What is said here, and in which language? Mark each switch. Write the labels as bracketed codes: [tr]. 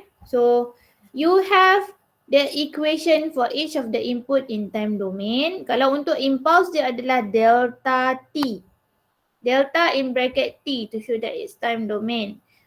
[en] So you have the equation for each of the input in time domain. [ms] Kalau untuk impulse dia adalah delta T. [en] Delta in bracket T to show that it's time domain.